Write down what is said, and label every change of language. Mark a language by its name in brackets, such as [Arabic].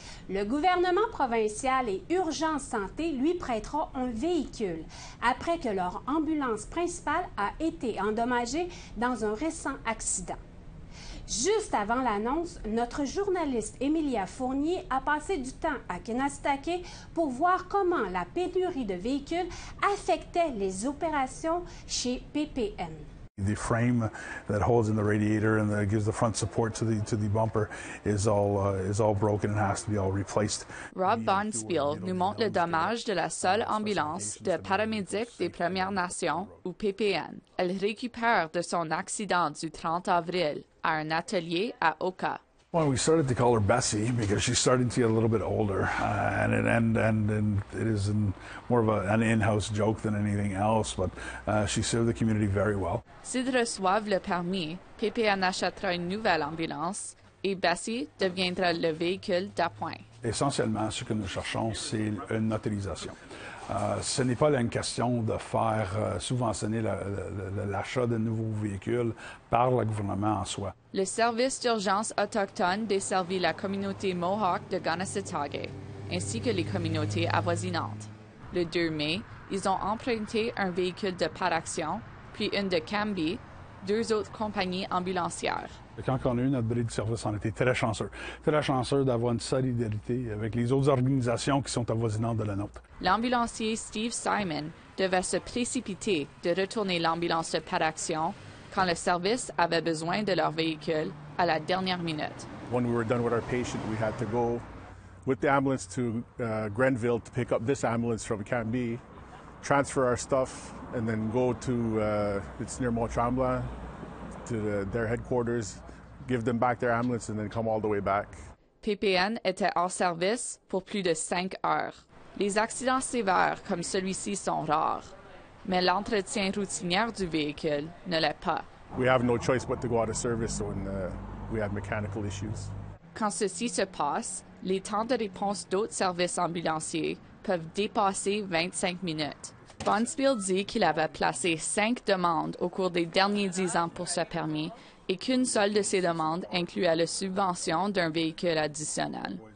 [French] Le gouvernement provincial et Urgence Santé lui prêteront un véhicule après que leur ambulance principale a été endommagée dans un récent accident. Juste avant l'annonce, notre journaliste Emilia Fournier a passé du temps à Kahnawake pour voir comment la pénurie de véhicules affectait les opérations chez PPN. [English] The frame that holds in the radiator and that gives the front support to the bumper is all broken and has to be all replaced. [French] Rob Bonspiel nous montre le dommage de la seule ambulance de paramédics des Premières Nations, ou PPN. Elle récupère de son accident du 30 avril à un atelier à Oka. [English] Well, we started to call her Bessie because she's starting to get a little bit older, and it is more of an in-house joke than anything else. But she served the community very well. [French] S'ils reçoivent le permis, PPN achètera une nouvelle ambulance et Bessie deviendra le véhicule d'appoint. Essentiellement, ce que nous cherchons, c'est une autorisation. Ce n'est pas là une question de faire subventionner l'achat de nouveaux véhicules par le gouvernement en soi. Le service d'urgence autochtone desservit la communauté Mohawk de Kahnawake, ainsi que les communautés avoisinantes. Le 2 mai, ils ont emprunté un véhicule de Paraction, puis une de Cambie, 2 autres compagnies ambulancières. Quand on a eu notre bris de service, on était très chanceux d'avoir une solidarité avec les autres organisations qui sont avoisinantes de la nôtre. L'ambulancier Steve Simon devait se précipiter de retourner l'ambulance de Paraction quand le service avait besoin de leur véhicule à la dernière minute. [English] When we were done with our patient, we had to go with the ambulance to Grenville to pick up this ambulance from Cambie, transfer our stuff, and then go to it's near Mont-Tremblant, to their headquarters, give them back their ambulance, and then come all the way back. [French] PPN était hors service pour plus de 5 heures. Les accidents sévères comme celui-ci sont rares, mais l'entretien routinier du véhicule ne l'est pas. [English] We have no choice but to go out of service when we have mechanical issues. [French] Quand ceci se passe, les temps de réponse d'autres services ambulanciers peuvent dépasser 25 minutes. Bonspiel dit qu'il avait placé 5 demandes au cours des derniers 10 ans pour ce permis et qu'une seule de ces demandes incluait la subvention d'un véhicule additionnel.